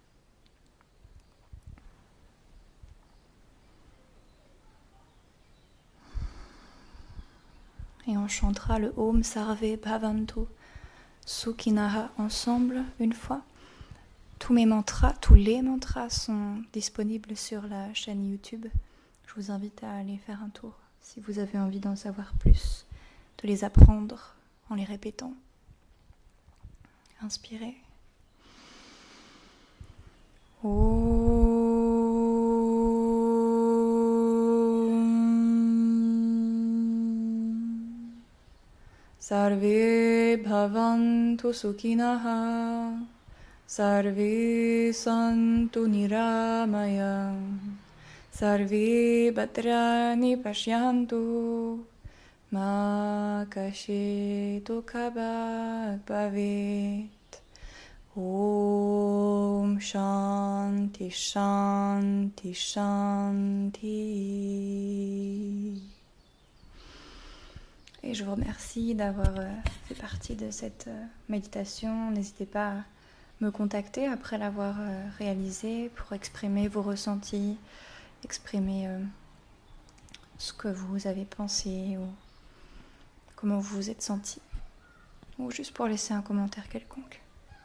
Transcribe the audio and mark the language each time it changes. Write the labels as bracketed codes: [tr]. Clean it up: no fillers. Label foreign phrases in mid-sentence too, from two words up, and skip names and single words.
[fr] Et on chantera le [sa] ॐ सर्वे भवन्तु सुखिनः [fr] ensemble une fois. Tous les mantras sont disponibles sur la chaîne YouTube. Je vous invite à aller faire un tour si vous avez envie d'en savoir plus, de les apprendre en les répétant. Inspirez. [sa] सर्वे भवन्तु सुखिनः सर्वे सन्तु निरामया सर्वे भद्राणि पश्यन्तु मा कशितु कभत् भवेत्. ॐ शान्ति शान्ति शान्ति. [fr] Et je vous remercie d'avoir fait partie de cette méditation. N'hésitez pas à me contacter après l'avoir réalisée pour exprimer vos ressentis, exprimer ce que vous avez pensé ou comment vous vous êtes senti, ou juste pour laisser un commentaire quelconque.